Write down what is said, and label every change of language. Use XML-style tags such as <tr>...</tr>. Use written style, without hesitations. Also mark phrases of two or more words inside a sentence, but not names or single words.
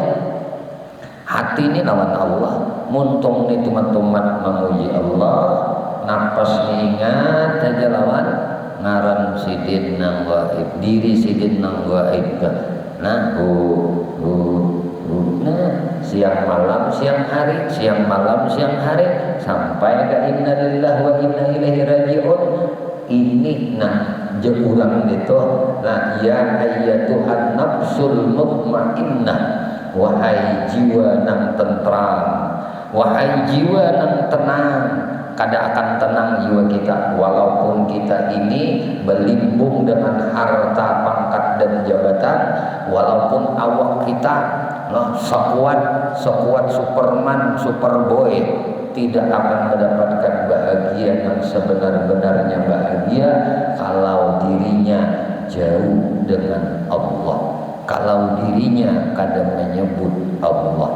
<bjn>Hati ini lawan Allah, muntung nih tumat-tumat memuji Allah, napas ingat aja lawan ngaran sidin nang gaib, diri sidin nang gaib. Nah, nah, siang malam siang hari, siang malam siang hari, sampai ke</bjn> <ar>إنا لله وإنا إليه راجعون.</ar> <bjn>Ini nah jurang itu. Nah,</bjn> <ar>يا أيتها النفس المطمئنة</ar> <bjn>wahai jiwa nang tentram, wahai jiwa nang tenang.</bjn> <id>Kada akan tenang jiwa kita walaupun kita ini berlimbung dengan harta, pangkat dan jabatan, walaupun awak kita sekuat Superman, Superboy, tidak akan mendapatkan bahagia yang sebenar-benarnya bahagia kalau dirinya jauh dengan Allah, kalau dirinya kadang menyebut Allah.</id>